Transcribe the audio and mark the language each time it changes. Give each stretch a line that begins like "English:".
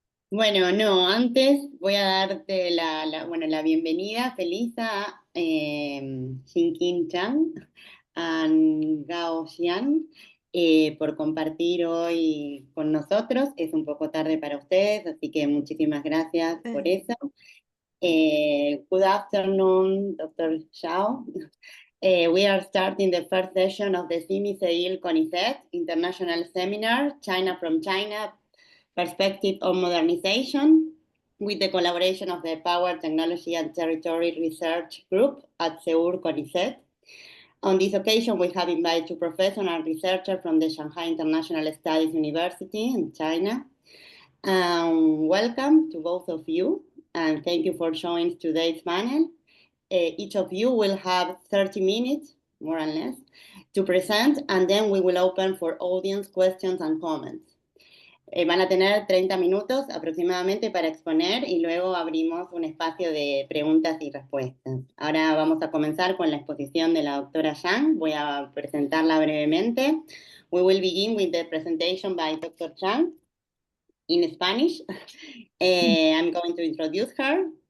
Spanish: Bueno, no, antes voy a darte la bienvenida, Felisa, a Jinqing Chang, a Gao Xian, por compartir hoy con nosotros. Es un poco tarde para ustedes, así que muchísimas gracias por eso.
English: Good afternoon, Dr. Xiao. We are starting the first session of the CIMI CEIL CONICET International Seminar, China from China, Perspective on Modernization, with the collaboration of the Power, Technology and Territory Research Group at CEUR CONICET. On this occasion, we have invited two professors and researchers from the Shanghai International Studies University in China. Welcome to both of you, and thank you for joining today's panel. Each of you will have 30 minutes, more or less, to present, and then we will open for audience questions and comments.
Spanish: Van a tener 30 minutos aproximadamente para exponer y luego abrimos un espacio de preguntas y respuestas. Ahora vamos a comenzar con la exposición de la doctora Zhang. Voy a presentarla brevemente.
English: We will begin with the presentation by Dr. Zhang in Spanish. I'm going to introduce her.